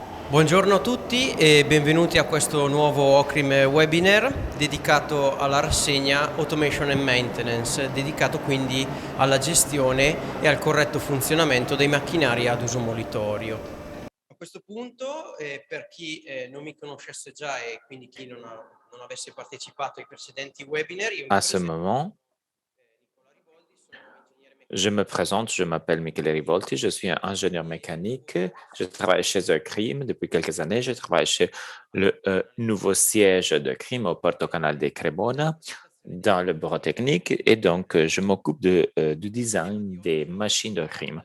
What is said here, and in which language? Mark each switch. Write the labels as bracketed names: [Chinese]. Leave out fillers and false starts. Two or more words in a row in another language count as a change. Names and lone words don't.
[Italian] Buongiorno a tutti e benvenuti a questo nuovo Ocrim webinar dedicato alla rassegna Automation and Maintenance, dedicato quindi alla gestione e al corretto funzionamento dei macchinari ad uso molitorio. A questo punto, per chi non mi conoscesse già e quindi chi non avesse partecipato ai precedenti webinar, io mi [French] À ce [Italian] presento. [French] moment, [Italian] Nicola Rivoldi, sono un ingegnere [French] je me [Italian] meccanico. [French] présente, je m'appelle Michele Rivolti, je suis un ingénieur mécanique. Je travaille chez CRIM depuis quelques années. Je travaille chez le nouveau siège de CRIM au Porto Canal de Cremona dans le bureau technique et donc je m'occupe du design des machines de CRIM.